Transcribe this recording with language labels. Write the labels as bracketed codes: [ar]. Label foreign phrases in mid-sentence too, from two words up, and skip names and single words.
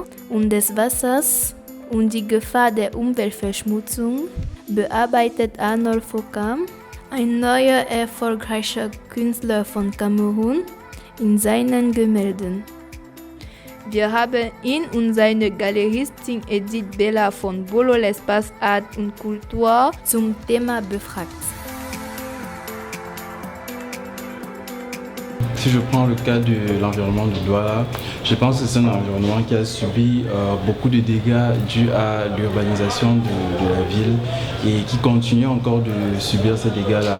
[de] und des Wassers und die Gefahr der Umweltverschmutzung bearbeitet Arnold Fokam, ein neuer erfolgreicher Künstler von Kamerun, in seinen Gemälden. Wir haben ihn und seine Galeristin Edith Bella von Bolo l'Espace Art und Kultur zum Thema befragt. [fr] Si je prends le cas de l'environnement de Douala, je pense que c'est un environnement qui a subi beaucoup de dégâts dus à l'urbanisation de la ville et qui continue encore de subir ces dégâts-là.